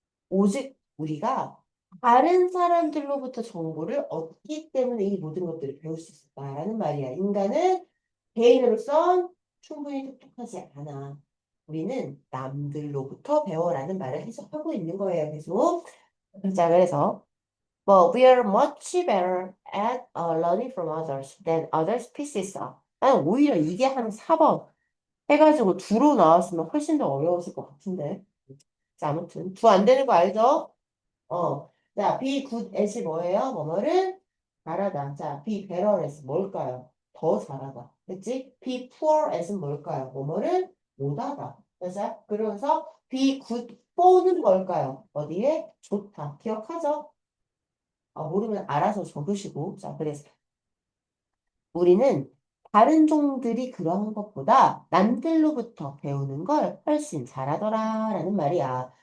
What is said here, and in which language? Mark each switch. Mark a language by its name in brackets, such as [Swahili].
[Korean] 오직 우리가 다른 사람들로부터 정보를 얻기 때문에 이 모든 것들을 배울 수 있었다라는 말이야. 인간은 개인으로선 충분히 똑똑하지 않아. 우리는 남들로부터 배워라는 말을 해석하고 있는 거예요. 계속. 자, 그래서 뭐, [English] we are much better at learning from others than other species are. [Korean] 난 오히려 이게 한 4번 해가지고 두로 나왔으면 훨씬 더 어려웠을 것 같은데. 자, 아무튼 두 안 되는 거 알죠? 자, be good at이 뭐예요? 뭐뭐를 잘하다. 자, be better at 뭘까요? 더 잘하다. 그치? be poor at은 뭘까요? 뭐뭐를 못하다. 그래서 그러면서 be good for는 뭘까요? 어디에? 좋다. 기억하죠? 모르면 알아서 적으시고. 자, 그래서 우리는 다른 종들이 그러한 것보다 남들로부터 배우는 걸 훨씬 잘하더라라는 말이야.